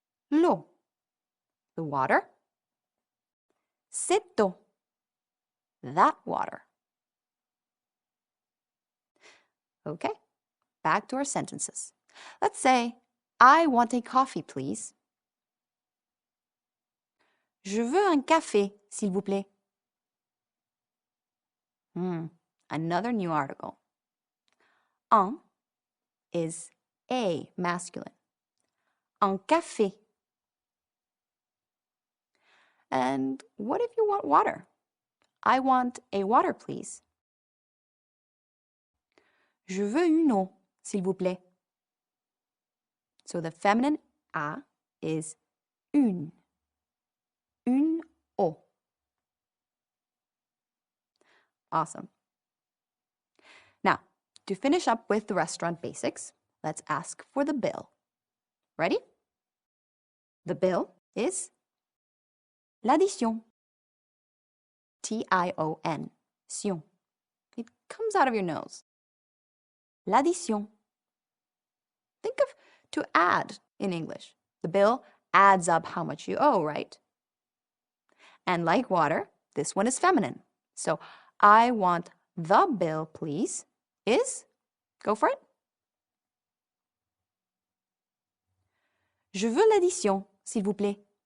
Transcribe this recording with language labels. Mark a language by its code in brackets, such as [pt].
[fr] L'eau, [en] the water. [fr] Cette eau, [en] that water. Okay, back to our sentences. Let's say, I want a coffee, please. [fr] Je veux un café, s'il vous plaît. [en] Another new article. Un is a masculine. Un café. And what if you want water? I want a water, please. [fr] Je veux une eau, s'il vous plaît. [en] So the feminine a is une. Une eau. Awesome. Now, to finish up with the restaurant basics, let's ask for the bill. Ready? The bill is l'addition. T-I-O-N. Sion. It comes out of your nose. L'addition. Think of to add in English. The bill adds up how much you owe, right? And like water, this one is feminine. So I want the bill, please, is, go for it. [fr] Je veux l'addition, s'il vous plaît.